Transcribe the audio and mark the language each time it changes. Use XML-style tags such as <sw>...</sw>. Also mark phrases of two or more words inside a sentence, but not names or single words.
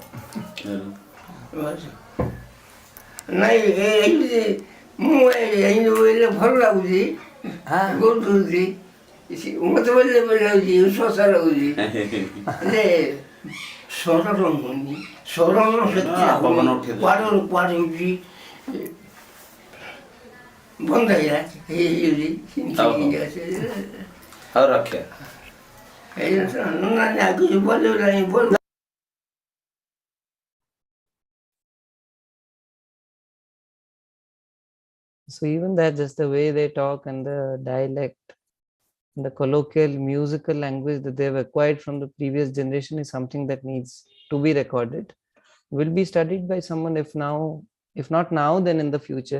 <or>ନାଇଁ ମୁଁ ବୋଇଲେ ଭଲ ଲାଗୁଛି କରୁଛି ମତେ ବୋଇଲେ ଲାଗୁଛି ଶୋଷା ଲାଗୁଛି ହେଲେ ସ୍ୱର ରହୁନି ସ୍ୱର କୁଆଡ଼େ ହେଉଛି ବନ୍ଦ ହେଇଯାଉଛି ହଉ ରଖେ ଆଗକୁ ବୋଲ</or> <en>So even that, just the way they talk and the dialect, the colloquial musical language that they've acquired from the previous generation is something that needs to be recorded, will be studied by someone, if not now, then in the future.</en>